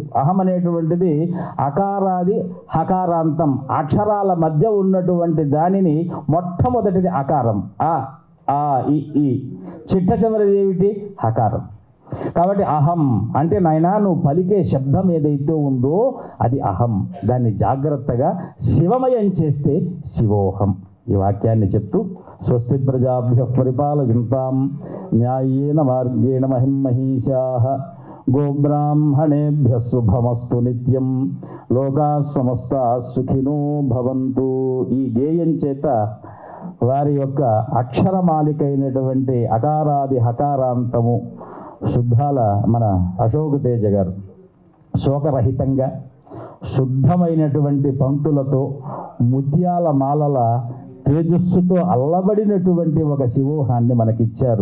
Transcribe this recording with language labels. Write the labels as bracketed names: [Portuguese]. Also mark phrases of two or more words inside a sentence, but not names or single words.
[Telugu] అహం అనేటువంటిది అకారాది హకారాంతం, అక్షరాల మధ్య ఉన్నటువంటి దానిని మొట్టమొదటిది అకారం. ఈ చిట్ట చివరిది ఏమిటి? హకారం. కాబట్టి అహం అంటే నాయనా నువ్వు పలికే శబ్దం ఏదైతే ఉందో అది అహం. దాన్ని జాగ్రత్తగా శివమయం చేస్తే శివోహం. ఈ వాక్యాన్ని చెప్తూ [Sanskrit] స్వస్తి ప్రజాభ్య పరిపాలయంతాం న్యాయేన మార్గేణ మహిమహీషాః గోబ్రాహ్మణేభ్య శుభమస్తు నిత్యం లోకా సమస్తా సుఖినో భవంతు. [Telugu] ఈ గేయం చేత వారి యొక్క అక్షరమాలికైనటువంటి అకారాది హకారాంతము శుద్ధాల మన అశోక్ తేజ గారు శోకరహితంగా శుద్ధమైనటువంటి పంక్తులతో ముత్యాల మాలల తేజస్సుతో అల్లబడినటువంటి ఒక శివోహాన్ని మనకిచ్చారు.